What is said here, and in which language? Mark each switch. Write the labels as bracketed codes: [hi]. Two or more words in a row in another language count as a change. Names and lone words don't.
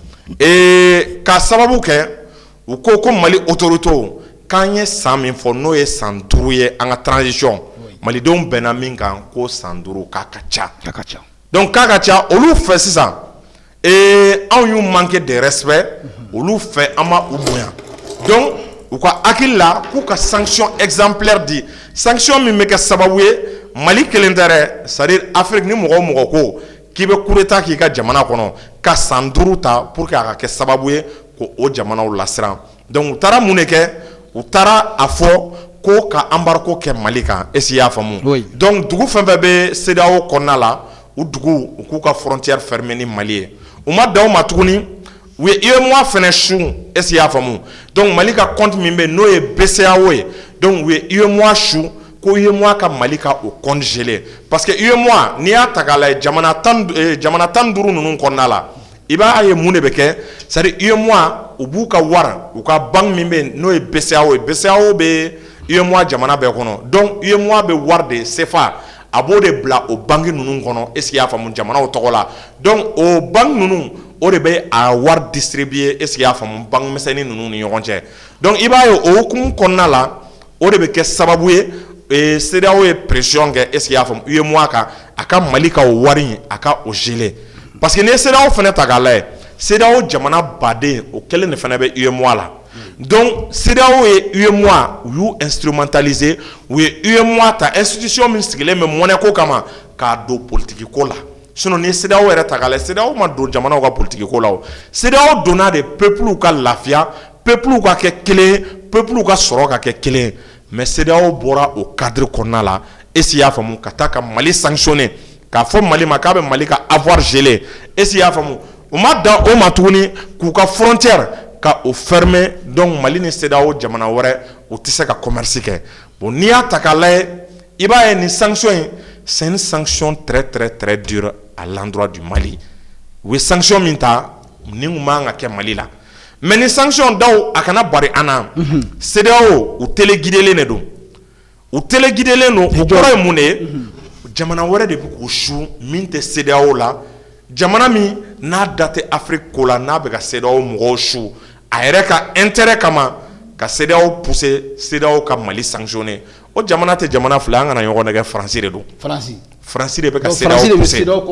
[bm] ka sababu kɛ u ko Mali autorité k'an ye san min fɔ n'o ye san 5 ye an ka transition malidenw bɛnna min kan ko san 5 k'a ka ca. Donc k'a ka ca olu fɛ sisan anw y'u [fr] manqué de respect [bm] olu fɛ an ma u bonya. Donc u ka hakili la k'u ka [fr] sanction exemplaire [bm] di sanction min bɛ kɛ sababu ye Mali kelen tɛ dɛ [fr] c'est-à-dire [bm] Afrique ni mɔgɔ o mɔgɔ ko k'i bɛ [fr] coup d'état [bm] k'i ka jamana kɔnɔ ka san 5 ta [fr] pour que [bm] a ka kɛ sababu ye ko o jamanaw lasiran. Donc u taara mun de kɛ u taara a fɔ ko ka embargo kɛ Mali kan [fr] est-ce que [bm] i y'a faamu. Donc dugu fɛn fɛn bɛ CEDEAO kɔnɔna la u dugu u k'u ka [fr] frontière fermer [bm] ni Mali ye u ma dan o ma tuguni u ye UEMOA fɛnɛ su [fr] est-ce que [bm] i y'a faamu. Donc Mali ka compte min bɛ n'o ye BCEAO ye donc u ye UEMOA su ko UEMOA ka Mali ka o [fr] compte gelé parce que [bm] UEMOA n'i y'a ta k'a lajɛ jamana 15 ninnu kɔnɔna la i b'a ye mun de bɛ kɛ [fr] c'est-à-dire [bm] UEMOA u b'u ka wari u ka banque min bɛ n'o ye BCEAO ye BCEAO bɛ UEMOA jamana bɛɛ kɔnɔ donc UEMOA bɛ wari de CFA a b'o de bila o banque ninnu kɔnɔ [fr] est-ce que [bm] i y'a faamu jamanaw tɔgɔ la donc o banque ninnu o de bɛ a wari distribuer [fr] est-ce que [bm] i y'a faamu banque misɛnnin ninnu ni ɲɔgɔn cɛ donc i b'a ye o hukumu kɔnɔna la o de bɛ kɛ sababu ye CEDEAO ye pression kɛ [fr] est-ce que [bm] i y'a faamu UEMOA kan a ka Mali ka o wari a ka o geler [fr] parce que [bm] n'i ye CEDEAO fɛnɛ ta k'a lajɛ CEDEAO jamana baden o kelen de fɛnɛ bɛ UEMOA la donc CEDEAO ye UEMOA u y'u instrumentaliser u ye UEMOA ta institution min sigilen bɛ monnaie ko kama k'a don politique ko la sinon ni CEDEAO yɛrɛ ta k'a lajɛ CEDEAO ma don jamanaw ka politique ko la o CEDEAO donna de peuple ka lafiya peuple ka kɛ kelen peuple ka sɔrɔ ka kɛ kelen mais CEDEAO bɔra o cadre kɔnɔna la [fr] est-ce que [bm] i y'a faamu ka taa ka Mali sanctionner k'a fɔ Mali ma k'a bɛ Mali ka [fr] avoir gelé est-ce que [bm] i y'a faamu u ma dan o ma tuguni k'u ka frontière ka o fermer donc Mali ni CEDEAO jamana wɛrɛ u tɛ se ka commerce kɛ bon n'i y'a ta k'a lajɛ i b'a ye nin sanction in [fr] c'est une sanction très très très dure à l'endroit du Mali [bm] u ye sanction min ta ni kun man ka kɛ Mali la mais ni sanction daw a kana bari an na CEDEAO u téléguidelen de don u téléguidelen don o kɔrɔ ye mun de ye jamana wɛrɛ de bɛ k'u su min tɛ CEDEAO la jamana min n'a da tɛ Afrique ko la n'a bɛ ka CEDEAO mɔgɔw su a yɛrɛ ka intérêt kama ka CEDEAO pousser CEDEAO ka Mali sanctionner o jamana tɛ jamana fila an kana ɲɔgɔn nɛgɛ Faransi de don Faransi de bɛ ka CEDEAO pousser